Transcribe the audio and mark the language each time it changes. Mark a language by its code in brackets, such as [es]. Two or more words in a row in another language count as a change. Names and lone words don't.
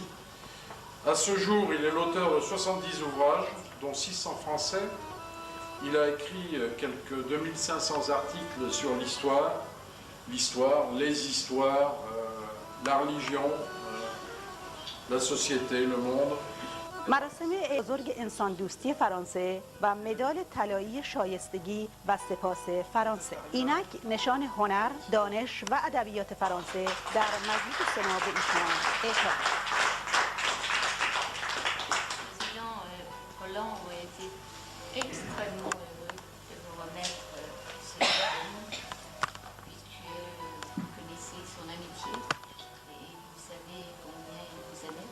[fr] À ce jour, il est l'auteur de 70 ouvrages, dont 6 en français. Il a écrit quelques 2500 articles sur l'histoire, les histoires, la religion, la société, le monde. [fa] مراسم بزرگ انسان دوستی فرانسه و مدال طلایی شایستگی و سپاس فرانسه. اینک نشان هنر، دانش و ادبیات فرانسه در مجلس سنا به ایشان اعطا. [fr] Extrêmement heureux de vous remettre ce diplôme, puisque vous connaissez son amitié et vous savez combien il vous aimait.